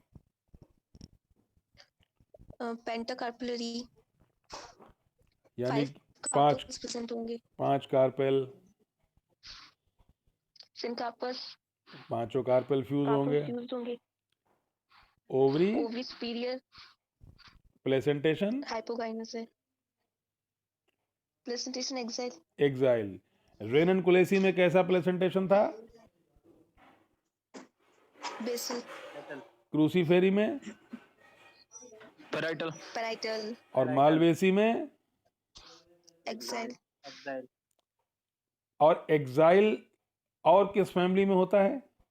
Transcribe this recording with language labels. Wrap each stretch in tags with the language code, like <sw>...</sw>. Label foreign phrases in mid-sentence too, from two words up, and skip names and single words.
<en>Pentacarpellary.</en> <hi>यानी 5 पांच</hi> <en>carpels present होंगे. 5 कार्पेल, Syncarpus.</en> <hi>पांचों</hi> <en>carpel fuse</en> <hi>होंगे।</hi> <en>Carpels fused होंगे. ओवरी Ovary superior. प्लेसेंटेशन Hypogynous है. Placentation exile.</en> <hi>एक्साइल। रेनन कोलेसी में कैसा प्लेसेंटेशन था?</hi> <en>Basal.</en> <hi>क्रूसीफेरी में,</hi> <en>पेराइटल। Parietal.</en> <hi>और मालवेसी में,</hi> <en>Exile. एक्साइल।</en> <hi>और एक्साइल और किस फैमिली में होता है?</hi>